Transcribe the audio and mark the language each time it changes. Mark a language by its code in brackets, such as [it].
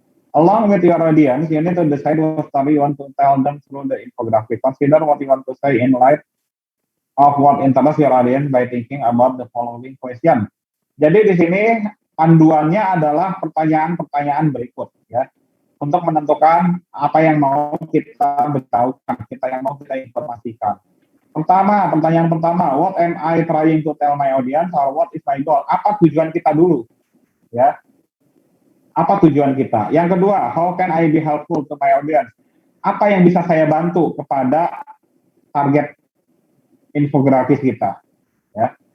[en] Along with your audience, you need to decide what story you want to tell them through the infographic. Consider what you want to say in light of what interests your audience by thinking about the following question. [id] Jadi di sini panduannya adalah pertanyaan-pertanyaan berikut ya. Untuk menentukan apa yang mau kita beritahukan, yang mau kita informasikan. Pertanyaan pertama, [en] what am I trying to tell my audience or what is my goal? [id] Apa tujuan kita dulu ya. Apa tujuan kita? Yang kedua, [en] how can I be helpful to my audience? [id] Apa yang bisa saya bantu kepada target infografis kita? Ya.